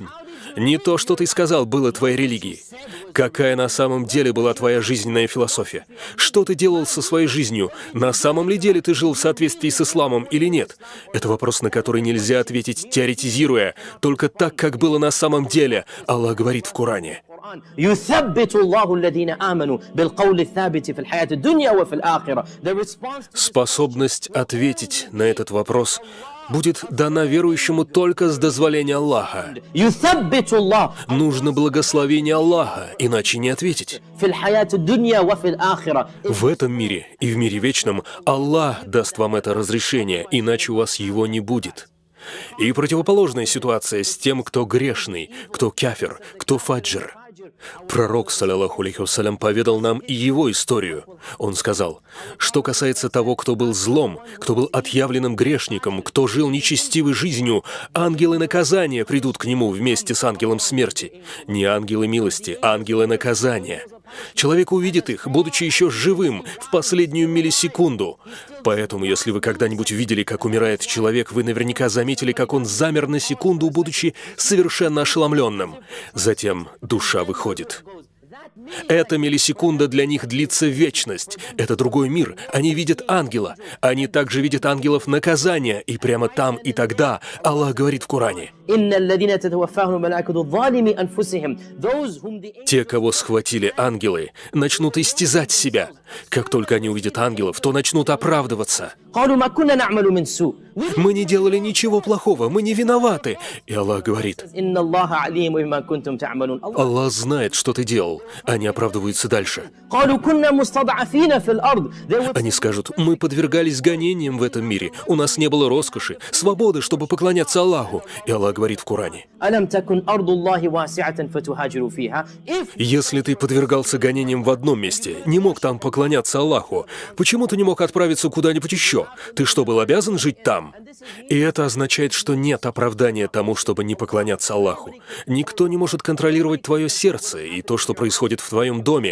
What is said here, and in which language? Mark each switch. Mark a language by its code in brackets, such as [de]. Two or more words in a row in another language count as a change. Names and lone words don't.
[ru] Не то, что ты сказал, было твоей религией. Какая на самом деле была твоя жизненная философия? Что ты делал со своей жизнью? На самом ли деле ты жил в соответствии с исламом или нет? Это вопрос, на который нельзя ответить теоретизируя, только так, как было на самом деле. Аллах говорит в Коране. [ar] يثبت الله الذين آمنوا بالقول الثابت في الحياة الدنيا وفي الآخرة. [en] The response. [ru] Способность ответить на этот вопрос будет дана верующему только с дозволения Аллаха. [ar] يثبت الله [ru] Нужно благословение Аллаха, иначе не ответить. [ar] في الحياة الدنيا وفي الآخرة. [ru] В этом мире и в мире вечном Аллах даст вам это разрешение, иначе у вас его не будет. И противоположная ситуация с тем, кто грешный, кто кафир, кто фаджр. Пророк, [ar] صلى الله عليه وسلم, [ru] поведал нам и его историю. Он сказал, что касается того, кто был злом, кто был отъявленным грешником, кто жил нечестивой жизнью, ангелы наказания придут к нему вместе с ангелом смерти. Не ангелы милости, а ангелы наказания. Человек увидит их, будучи еще живым, в последнюю миллисекунду. Поэтому, если вы когда-нибудь видели, как умирает человек, вы наверняка заметили, как он замер на секунду, будучи совершенно ошеломленным. Затем душа выходит. Эта миллисекунда для них длится вечность. Это другой мир. Они видят ангела. Они также видят ангелов наказания. И прямо там и тогда Аллах говорит в Коране. [ar] إن الذين تتوفاهم الملائكة ظالمي أنفسهم. [en] Those whom the. [ru] Те, кого схватили ангелы, начнут истязать себя. Как только они увидят ангелов, то начнут оправдываться. [ar] قالوا ما كنا نعمل من سوء. [ru] Мы не делали ничего плохого, мы не виноваты. И Аллах говорит, [ar] إن الله عليم بما كنتم تعملون. [ru] Аллах знает, что ты делал. Они оправдываются дальше. [ar] قالوا كنا مستضعفين في الأرض. [en] They would. [ru] Они скажут, мы подвергались гонениям в этом мире. У нас не было роскоши, свободы, чтобы поклоняться Аллаху. И Аллах говорит в Коране. [ar] ألم تكن أرض الله واسعة فتهاجروا فيها. [en] If. [ru] Если ты подвергался гонениям в одном месте, не мог там поклоняться Аллаху, почему ты не мог отправиться куда-нибудь еще? Ты что, был обязан жить там? И это означает, что нет оправдания тому, чтобы не поклоняться Аллаху. Никто не может контролировать твое сердце и то, что происходит в твоем доме.